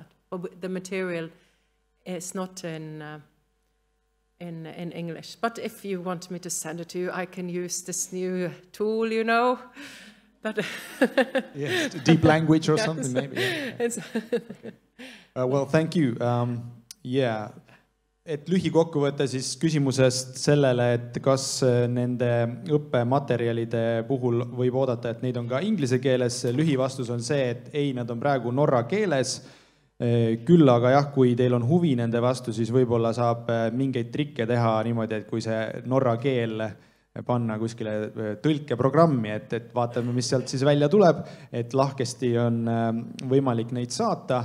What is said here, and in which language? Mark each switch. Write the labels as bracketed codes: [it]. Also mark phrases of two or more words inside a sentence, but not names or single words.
[en] But the material is not in English. But if you want me to send it to you, I can use this new tool, you know. But yes, deep language or yes. Something maybe. Yeah. Okay. Well, thank you. Yeah. [et] Et lühikokkuvõte siis küsimusest sellele, et kas nende õppematerjalide puhul võib oodata, et neid on ka inglise keeles. Lühivastus on see, et ei, nad on praegu norra keeles. Küll aga jah, kui teil on huvi nende vastu, siis võib-olla saab mingeid trikke teha niimoodi, et kui see norra keel panna kuskile tõlkeprogrammi, et vaatame, mis sealt siis välja tuleb, et lahkesti on võimalik neid saata.